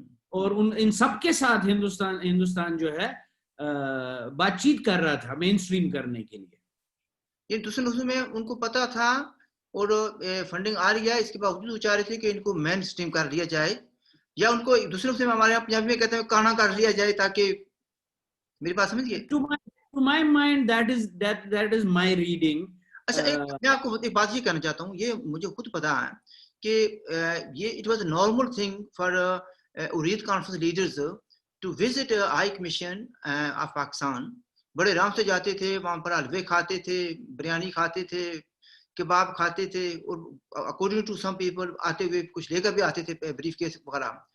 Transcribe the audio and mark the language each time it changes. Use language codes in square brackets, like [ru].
[ur] اور ان سب کے ساتھ ہندوستان جو ہے بات چیت کر رہا تھا مین سٹریم کرنے کے لیے. یہ دوسرے نسخے میں ان کو پتا تھا اور فنڈنگ آ رہی ہے، اس کے باوجود وہ چاہ رہے تھے کہ ان کو مین سٹریم کر لیا جائے، یا ان کو دوسرے نسخے میں ہمارے یہاں پنجابی میں کہتے ہیں کانا کر لیا جائے، تاکہ میری بات سمجھ گئے. [en] To my mind that is my reading. [ur] اچھا میں آپ کو ایک بات یہ کہنا چاہتا ہوں، یہ مجھے خود پتا ہے کہ یہ [en] It was a normal thing for اورید conference leaders to visit high commission of Pakistan. [ur] بڑے آرام سے جاتے تھے وہاں پر، حلوے کھاتے تھے، بریانی کھاتے تھے، کباب کھاتے تھے، اور [en] according to some people [ur] آتے ہوئے کچھ لے کر بھی آتے تھے بریف کیس وغیرہ.